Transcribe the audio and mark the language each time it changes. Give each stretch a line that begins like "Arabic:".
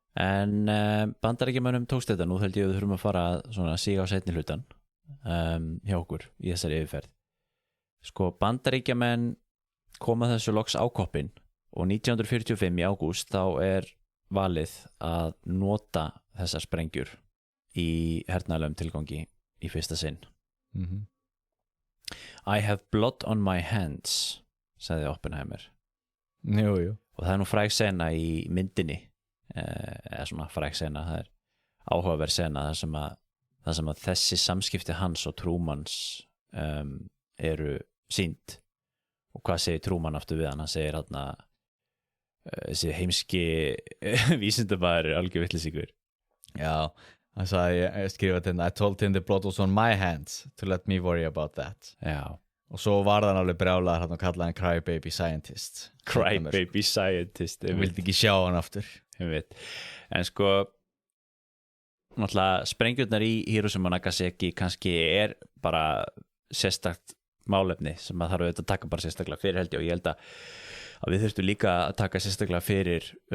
Icelandic: en Bandaríkjamönnum tókst þetta nú held ég að við þurfum að fara svona síga á seinni hlutan hjá okkur í þessari yfirferð Bandaríkjamenn koma þessu loks á koppinn og 1945 í ágúst þá er valið að nota þessar sprengjur í hernaðarlegum tilgangi í fyrsta sinn
English: I have blood on my hands,
Icelandic: sagði
English: Oppenheimer.
Icelandic: Jú. Og það nú fræg sena í myndinni, eða svona fræg sena, það áhugaverð sena það sem að þessi samskipti hans og Trumans eru sýnd. Og hvað segir Truman aftur við hann? Hann segir hann að þessi heimski vísindamaður algjör vitleysingur. Já, hann sagði, ég skrifa þetta,
English: I told him the blood was on my hands to let me worry about that.
Icelandic: Já. Og svo var hann alveg brjálaður hann og kallaði hann crybaby scientist.
English: Crybaby scientist.
Icelandic: Ég vildi ekki sjá hann aftur. Ég veit. En sko, náttúrulega sprengjurnar í Hiroshima og Nagasaki kannski bara sérstakt málefni sem að þarf auðvitað að taka bara sérstaklega fyrir held ég, og ég held að við þurftum líka að taka sérstaklega fyrir